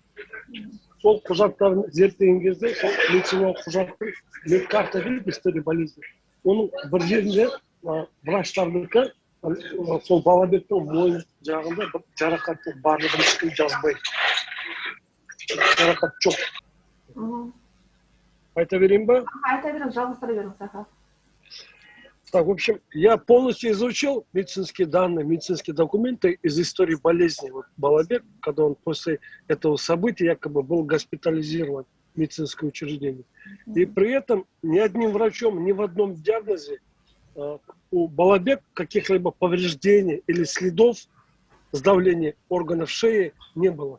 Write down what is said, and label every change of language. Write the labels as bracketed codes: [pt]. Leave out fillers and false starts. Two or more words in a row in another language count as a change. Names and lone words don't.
[kk] Сол құжаттарын зерттеген кезде, сол медициналық құжаттың медкарта дейді, [ru] история болезни. [kk] Оның бір жерінде врачтардікі сол Балабектің мойын жағында жарақаттың барлығын ешкім жазбайды. Жарақат жоқ. Айта берейін ба? Айта берейін, жалғастыра беріңіз. [ru] Так, в общем, я полностью изучил медицинские данные, медицинские документы из истории болезни. Вот Балабек, когда он после этого события якобы был госпитализирован в медицинское учреждение. И при этом ни одним врачом, ни в одном диагнозе у Балабека каких-либо повреждений или следов сдавления органов шеи не было.